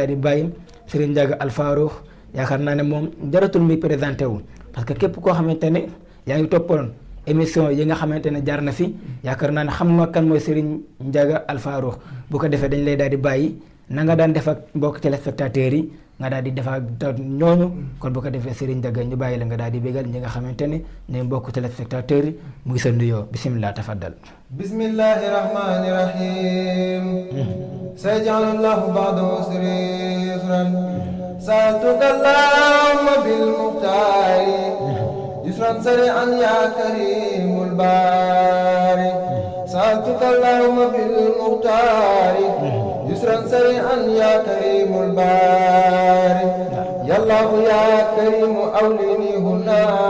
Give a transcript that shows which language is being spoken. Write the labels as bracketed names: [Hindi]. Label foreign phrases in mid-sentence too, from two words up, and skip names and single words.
[Wolof] di bàyyi Serigne Ndiaga Alfaroox yaakaar naa ne moom jaratul muy présenté wu [French] parce que [Wolof] képp koo xamante ne yaa ngi toppoon émission yi nga xamante ne jaar na fi yaakaar naa ne xam nga kan mooy Serigne Ndiaga Alfaroox bu ko defee dañ lay daal di bàyyi na nga daan def ak mbokk téléspectateurs yi nga daal di def ak ñooñu kon bu ko defee Serigne Ndiaga ñu bàyyi la nga daal di bégal ñi nga xamante ne ñooy mbokk téléspectateurs yi muy sa nuyoo [Arabic] بسم الله تفضل. بسم الله الرحمن الرحيم. سيجعل الله بعد عسر يسرا. سألتك اللهم بالمختار يسرا سريعا يا كريم الباري سألتك اللهم بالمختار يسرا سريعا يا كريم الباري يا الله يا كريم أولني هنا